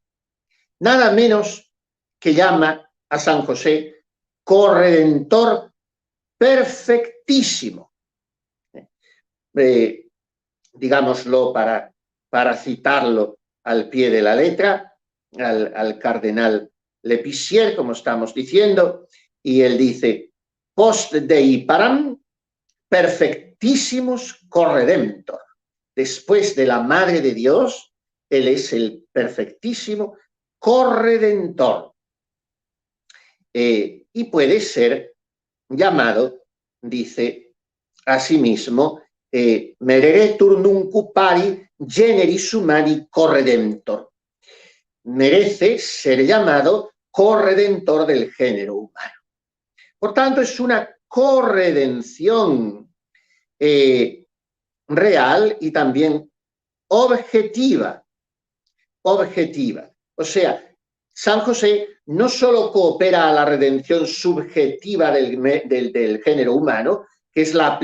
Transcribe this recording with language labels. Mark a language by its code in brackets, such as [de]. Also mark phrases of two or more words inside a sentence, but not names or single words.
[es] Nada menos que llama a San José corredentor perfectísimo. Digámoslo para citarlo al pie de la letra, al cardenal Lepisier, como estamos diciendo, y él dice: [la] post Dei param perfectissimus corredentor. [es] Después de la Madre de Dios, él es el perfectísimo corredentor. Y puede ser llamado, dice asimismo, [la] mereretur nunc pari generis humani corredentor. [es] Merece ser llamado corredentor del género humano. Por tanto, es una corredención real y también objetiva. O sea, San José no solo coopera a la redención subjetiva del género humano, que es la